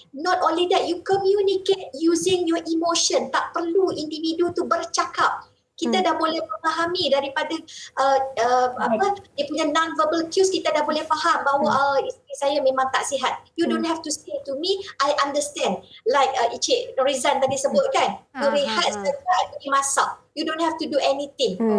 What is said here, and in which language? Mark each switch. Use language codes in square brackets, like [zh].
[en] Not only that, you communicate using your emotion. [ms] Tak perlu individu tu bercakap. Kita dah boleh memahami daripada dia punya non-verbal cues, kita dah boleh faham bahawa isteri saya memang tak sihat. [en] You don't have to say to me, I understand. Like Encik Rizan [ms] tadi sebut kan, rehat saja, pergi masak. [en] You don't have to do anything.